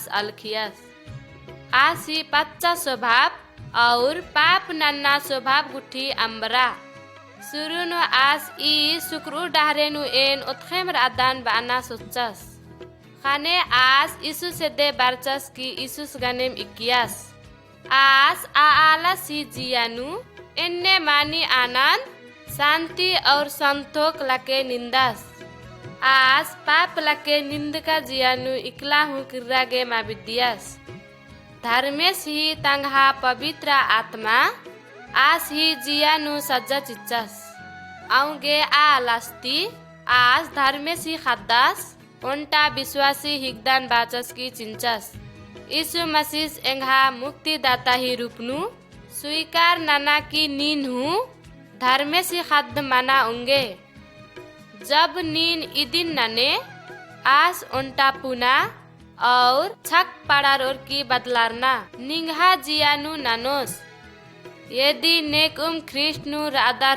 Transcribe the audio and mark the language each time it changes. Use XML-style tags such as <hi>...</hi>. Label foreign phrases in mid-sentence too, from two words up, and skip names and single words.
<kru>अलखियस आसी पच्चा स्वभाव और पाप नन्ना स्वभाव गुट्ठी अंबरा सुरु नु आस ई शुक्र डहरे नु एन उत्खेम रादान बाना सोचस खाने आस इसु से दे बारचस की इሱस गनेम इकियास आस आला सी जियानु इन्ने मानी आनंद शांति और संतोष लके निंदास आज पाप लके निंदका जियानु इकला हूँ किर्रागे मा विद्यास धर्मेश ही तंगहा पवित्र आत्मा आज ही जियानु सज्जा चिच्चास आउगे आ लास्ती आज धर्मेश ही खद्दास ओंटा विश्वासी हिगदान बाचस की चिंचास यीशु मसीह एंघा मुक्तिदाता ही रूपनु स्वीकार नाना की नीन हूँ धर्मेश ही खद्द माना उंगे जब नीन इदिन नने आस ओंटा पुना और छक पड़ार और की बदलारना निंघा जियानु नानोस यदि नेकुम ख्रिस्टनु रादार</kru>